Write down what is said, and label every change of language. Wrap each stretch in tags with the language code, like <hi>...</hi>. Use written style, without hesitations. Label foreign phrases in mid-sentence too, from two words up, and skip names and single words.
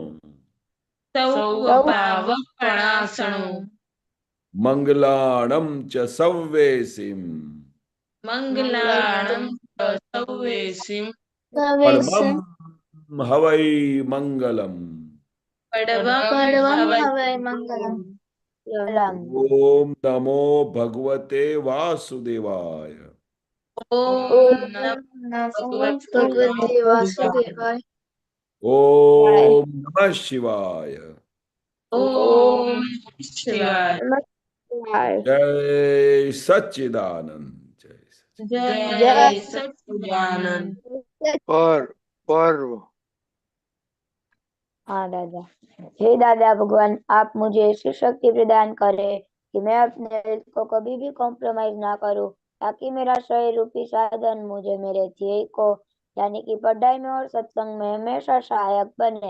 <pra>સૌ પાવપણાસણો. મંગલાણમ ચ સવ્વેસિમ. મંગલાણં સૌવેસિમ. પરમમ હવૈ મંગલમ. परमं हवै मंगलम्</pra> <sa>ओम नमो भगवते वासुदेवाय। ओम ओम नमो भगवते भगवते वासुदेवाय। ओम नमः शिवाय। ओम शिवाय।</sa> <hi>जय सच्चिदानंद। जय जय सच्चिदानंद। पर्व हाँ दादा। हे दादा भगवान, आप मुझे ऐसी शक्ति प्रदान करें कि मैं अपने हेल्थ को कभी भी कॉम्प्रोमाइज ना करूं, ताकि मेरा शरीर रूपी साधन मुझे मेरे ध्येय को यानी कि पढ़ाई में और सत्संग में हमेशा सहायक बने।</hi>